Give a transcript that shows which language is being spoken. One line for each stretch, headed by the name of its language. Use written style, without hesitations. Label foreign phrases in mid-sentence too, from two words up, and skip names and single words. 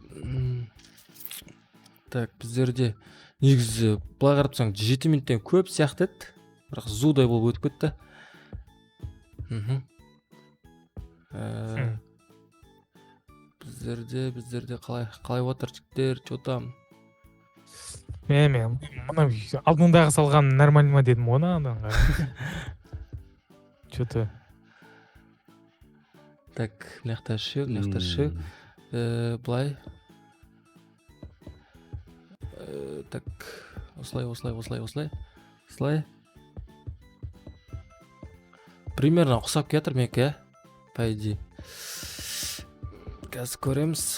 Kazakh: Так, біздерде негізі былай қарап тұрсаң 7 минуттен көп сияқты еді. Бірақ зудай болып өтіп кетті. Біздерде қалай отыр жігіттер,
Russian: чо там?
Kazakh: мен мына алдыңдағы салған нормально ма дедім ғой анаға.
Russian: Что-то. Так,
Kazakh: мына жақта шу. Былай. Так, осылай. Примерно ұқсап кетір менікі,
Russian: по идее.
Kazakh: Қазір көреміз.